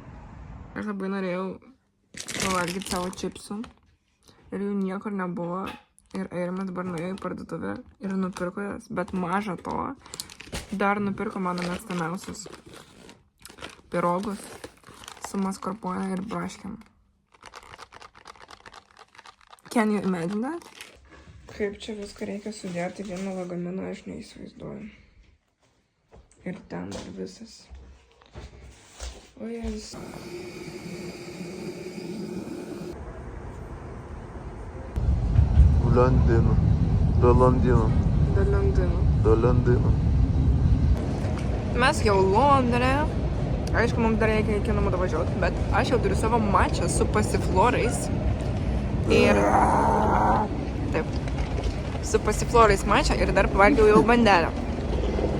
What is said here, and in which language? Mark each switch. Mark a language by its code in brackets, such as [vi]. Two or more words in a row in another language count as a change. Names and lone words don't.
[lt] Aš labai norėjau pavalgyti savo čipsų. Ir jų niekur nebuvo. Ir Eirimas dabar nuėjo į parduotuvę ir nupirko jas. Bet maža to, dar nupirko mano mėgstamiausius pirogus su mascarpone ir braškėm. [en] Can you imagine that? [lt] Kaip čia viską reikia sudėti vieną lagaminą, aš neįsivaizduoju. Ir ten dar visas. O jas. Londino. Do Londino. Do Londino. Do Londino. Mes jau Londone. Aišku, mums dar reikia iki namų davažiuoti, bet aš jau turiu savo mačą su pasiflorais. Ir... Taip. Su pasiflorais mačą ir dar pavalgiau jau bandelę.